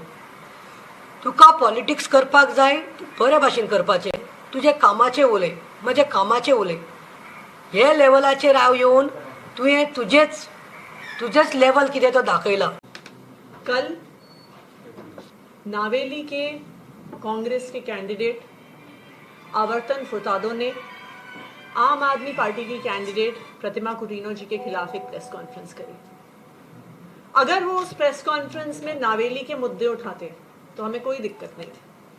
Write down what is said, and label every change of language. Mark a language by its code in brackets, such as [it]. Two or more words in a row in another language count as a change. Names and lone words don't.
[kok] तुका पॉलिटिक्स करपाक जाय, बरे भाशेन करपाचें. तुजे कामाचें उलय, म्हजे कामाचें उलय. हे लेवलाचेर हांव येवन तुवें तुजेच लेवल कितें तो दाखयला. [hi] कल नावेली के कांग्रेस के कैंडिडेट आवर्तन फुर्तादो ने आम आदमी पार्टी की कैंडिडेट प्रतिमा कुतिनो जी के खिलाफ एक [en] press conference [hi] करी. अगर वो उस [en] press conference [hi] में नावेली के मुद्दे उठाते तो हमें कोई दिक्कत नहीं थी।